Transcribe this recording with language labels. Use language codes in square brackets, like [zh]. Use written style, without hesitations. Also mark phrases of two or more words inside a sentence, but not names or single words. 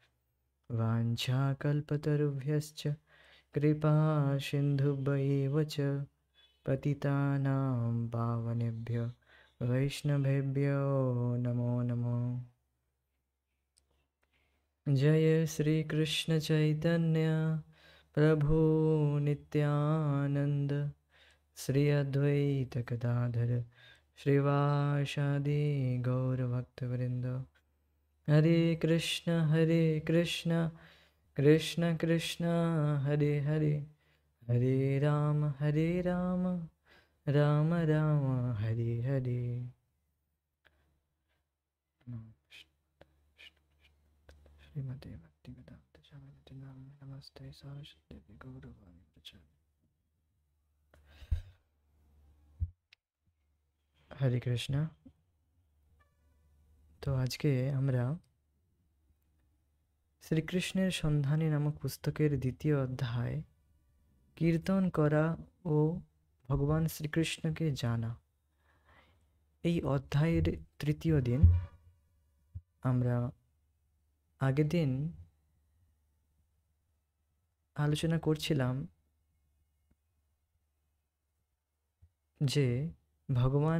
[sa] वाञ्छाकल्पतरुभ्यश्च कृपा सिन्धुभ्यैव च पतितानां पावनेभ्यो वैष्णवेभ्यो नमो नमो। जय श्री कृष्ण चैतन्य प्रभु नित्यानंद श्री अद्वैत गदाधर श्रीवासादि गौरभक्तवृंद। हरे कृष्ण कृष्ण कृष्ण हरे हरे, हरे राम राम राम हरे हरे। श्रीमते भक्तिवेदांत स्वामी नामिने नमस्ते सरस्वती देवी गौरवाणी प्रचारिणे। हरे कृष्ण। [hi] तो आज के [bn] আমরা শ্রীকৃষ্ণের সন্ধানে নামক পুস্তকের দ্বিতীয় অধ্যায় কীর্তন করা ও ভগবান শ্রীকৃষ্ণকে জানা, এই অধ্যায়ের তৃতীয় দিন। আমরা আগের দিন আলোচনা করছিলাম যে ভগবান